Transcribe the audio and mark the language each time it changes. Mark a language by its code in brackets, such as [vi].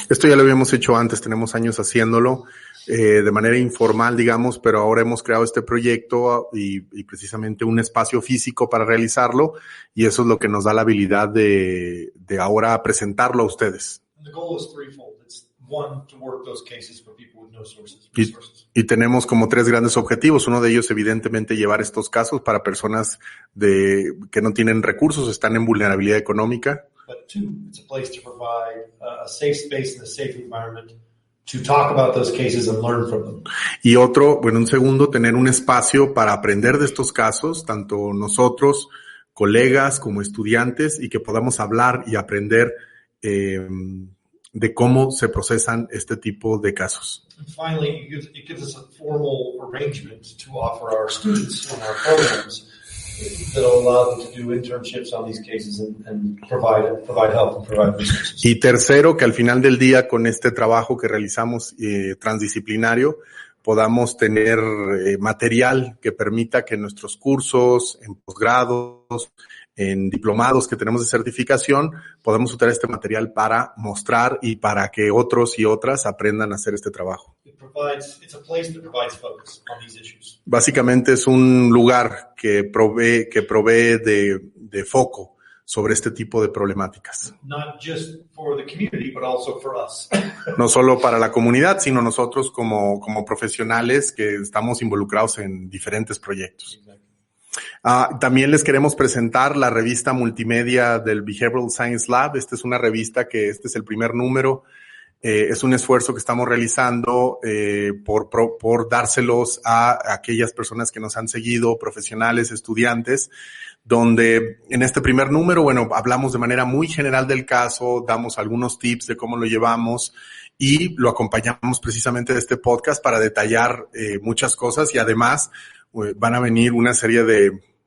[es] Esto ya lo habíamos hecho antes, tenemos años haciéndolo de manera informal, digamos, pero ahora hemos creado este proyecto y precisamente un espacio físico para realizarlo y eso es lo que nos da la habilidad de ahora presentarlo a ustedes. [en] And the goal is threefold. It's one, to work those cases for people with no resources. [es] Y tenemos como tres grandes objetivos. Uno de ellos, evidentemente, llevar estos casos para personas que no tienen recursos, están en vulnerabilidad económica. [en] But two, it's a place to provide a safe space and a safe environment to talk about those cases and learn from them. [es] Y un segundo, tener un espacio para aprender de estos casos, tanto nosotros, colegas, como estudiantes, y que podamos hablar y aprender de cómo se procesan este tipo de casos. [en] And finally, it gives us a formal arrangement to offer our students in our programs that will allow them to do internships on these cases and provide help and provide resources. [es] Y tercero, que al final del día, con este trabajo que realizamos transdisciplinario, podamos tener material que permita que en nuestros cursos, en posgrados, en diplomados que tenemos de certificación, podemos usar este material para mostrar y para que otros y otras aprendan a hacer este trabajo. [en] It's a place that provides focus on these issues. [es] Básicamente es un lugar que provee de foco sobre este tipo de problemáticas. [en] Not just for the community, but also for us. [es] No solo para la comunidad, sino nosotros como profesionales que estamos involucrados en diferentes proyectos. También les queremos presentar la revista multimedia del Behavioral Science Lab. Esta es una revista este es el primer número. Es un esfuerzo que estamos realizando por dárselos a aquellas personas que nos han seguido, profesionales, estudiantes, donde en este primer número, bueno, hablamos de manera muy general del caso, damos algunos tips de cómo lo llevamos y lo acompañamos precisamente de este podcast para detallar muchas cosas y además van a venir una serie de